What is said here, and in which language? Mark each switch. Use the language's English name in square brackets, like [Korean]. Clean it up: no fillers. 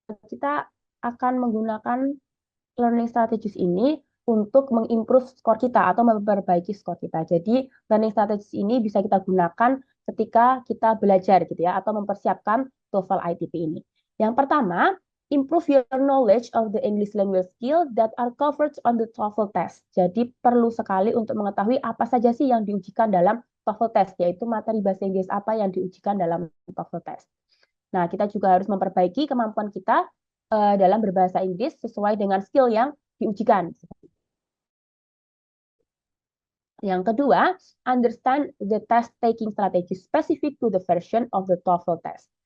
[Indonesian] Kita akan menggunakan learning strategies ini untuk mengimprove skor kita atau memperbaiki skor kita. Jadi, learning strategies ini bisa kita gunakan ketika kita belajar gitu ya atau mempersiapkan TOEFL ITP ini. Yang pertama, [English] improve your knowledge of the English language skill that are covered on the TOEFL test. [Indonesian] Jadi, perlu sekali untuk mengetahui apa saja sih yang diujikan dalam TOEFL test, yaitu materi bahasa Inggris apa yang diujikan dalam TOEFL test. Nah, kita juga harus memperbaiki kemampuan kita dalam berbahasa Inggris sesuai dengan skill yang diujikan. Yang kedua, [English] understand the test taking strategy specific to the version of the TOEFL test.